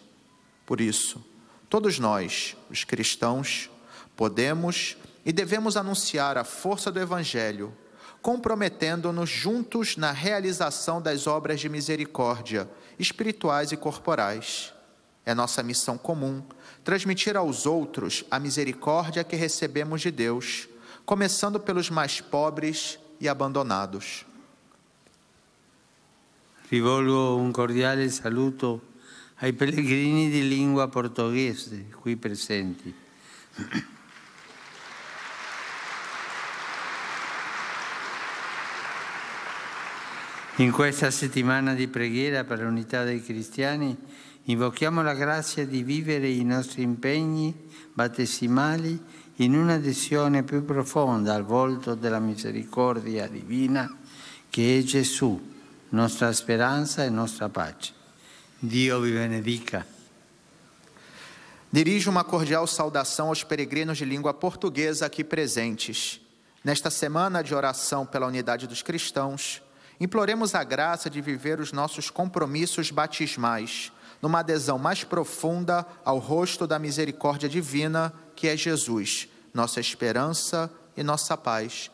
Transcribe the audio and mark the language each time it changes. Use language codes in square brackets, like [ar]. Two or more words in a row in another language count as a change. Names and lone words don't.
[pt] Por isso, todos nós, os cristãos, podemos e devemos anunciar a força do Evangelho, comprometendo-nos juntos na realização das obras de misericórdia, espirituais e corporais. É nossa missão comum transmitir aos outros a misericórdia que recebemos de Deus, começando pelos mais pobres e abandonados. [it] Rivolgo un cordiale saluto ai pellegrini di lingua portoghese qui presenti. In questa settimana di preghiera per l'unità dei cristiani invochiamo la grazia di vivere i nostri impegni battesimali in un'adesione più profonda al volto della misericordia divina che è Gesù, nostra speranza e nostra pace. Dio vi benedica. [pt] Dirijo uma cordial saudação aos peregrinos de língua portuguesa aqui presentes. Nesta semana de oração pela unidade dos cristãos, imploremos a graça de viver os nossos compromissos batismais, numa adesão mais profunda ao rosto da misericórdia divina, que é Jesus, nossa esperança e nossa paz.